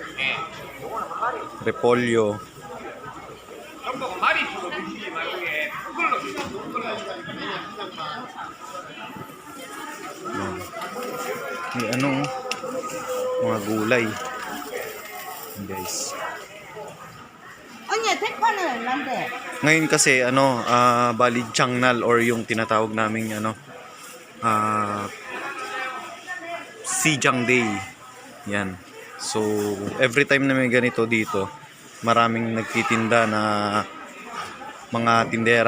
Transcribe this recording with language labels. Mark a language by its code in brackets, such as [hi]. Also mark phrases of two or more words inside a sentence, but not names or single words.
[tl] Repolyo. Yan. May ano, mga gulay. Yan, guys. [ko] 언니 대파는 얼만데? [tl] Ngayon kasi ano, bali Changnal or yung tinatawag naming ano, Sijang Day. Yan. So, [en] every time [tl] na may ganito dito, maraming nagtitinda na mga tindera.